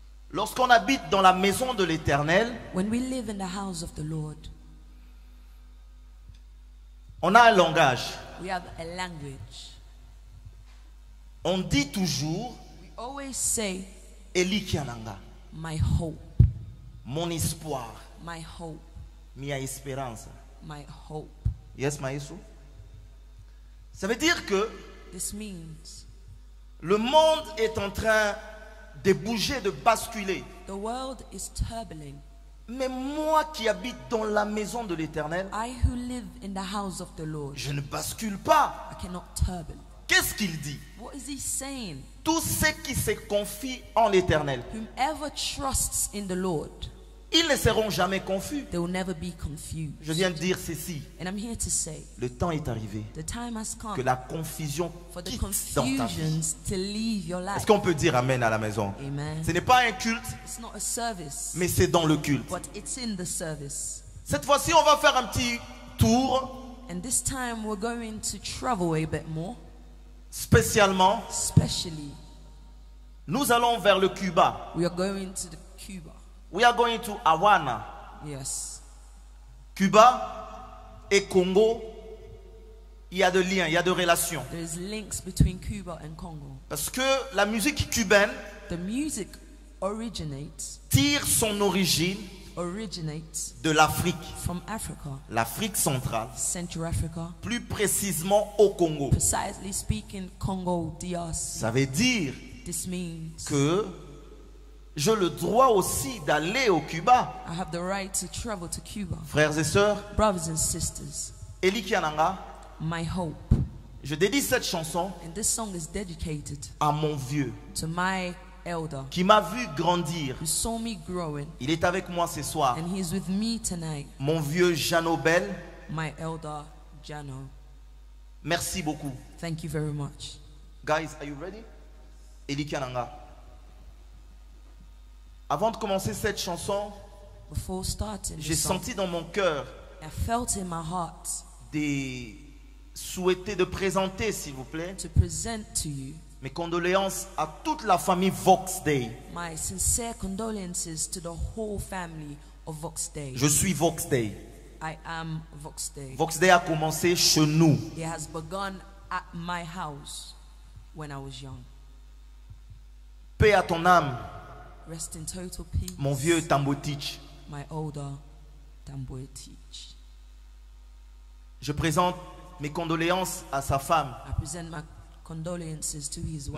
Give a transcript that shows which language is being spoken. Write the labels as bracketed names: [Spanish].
[French] Lorsqu'on habite dans la maison de l'Éternel, [English] when we live in the house of the Lord, [French] on a un langage. [English] we have a language. [French] On dit toujours [English] We always say, [Lingala] Eli Kiananga, [English] my hope, [French] mon espoir, [English] my hope, [French] mia espérance. [English] my hope. [French] Yes, Maïsou. Ça veut dire que [English] This means [French] le monde est en train de bouger, de basculer. [English] the world is turbulent. [French] Mais moi qui habite dans la maison de l'Éternel, [English] I who live in the house of the Lord, [French] je ne bascule pas. [English] I cannot turble. [French] Qu'est-ce qu'il dit? [English] What is he saying? [French] Tous ceux qui se confient en l'Éternel, [English] Whomever trusts in the Lord, [French] ils ne seront jamais confus. [English] they will never be confused. [French] Je viens de dire ceci. [English] And I'm here to say, [French] Le temps est arrivé [English] the time has come [French] que la confusion [English] for the [French] quitte dans ta vie. [English] confusions to leave your [French] Est-ce [English] life. [French] qu'on peut dire Amen à la maison? [English] Amen. [French] Ce n'est pas un culte, [English] It's not a service, [French] mais c'est dans le culte. [English] but it's in the service. [French] Cette fois-ci, on va faire un petit tour [English] And this time we're going to travel a bit more, [French] spécialement. [English] especially [French] Nous allons vers le Cuba. [English] we are going to the Cuba. We are going to Havana. Yes. [French] Cuba et Congo, il y a de liens, il y a de relations. [English] There's links between Cuba and Congo. [French] Parce que la musique cubaine [English] The music originates [French] tire son origine de l'Afrique, [English] from Africa, [French] l'Afrique centrale, [English] Central Africa, [French] plus précisément au Congo. [English] precisely speaking Congo DRC. [French] Ça veut dire [English] This means [French] que j'ai le droit aussi d'aller au Cuba. [English] I have the right to travel to Cuba. [French] Frères et sœurs, [English] Brothers and sisters, [Lingala] Eli Kiananga, [English] my hope, [French] je dédie cette chanson [English] and this song is dedicated [French] à mon vieux [English] to my elder [French] qui m'a vu grandir. [English] who saw me growing, [French] Il est avec moi ce soir. [English] and he's with me tonight, [French] Mon vieux Janobel, [English] my elder Jano. [French] merci beaucoup. [English] Thank you very much. Guys, are you ready? [Lingala] Eli Kiananga. [French] Avant de commencer cette chanson, [English] Before starting [French] j'ai [English] this song, [French] senti dans mon cœur [English] I felt in my heart [French] de souhaiter de présenter, s'il vous plaît, [English] to present to you [French] mes condoléances à toute la famille Vox Day. [English] my sincere condolences to the whole family of Vox Day. [French] Je suis Vox Day. [English] I am Vox Day. [French] Vox Day a commencé chez nous. [English] It has begun at my house when I was young. [French] Paix à ton âme, [English] Rest in total peace, [French] mon vieux Tambotich. [English] my older Tamboy Teach. [French] Je présente mes condoléances à sa femme, [English] I present my condolences to his wife.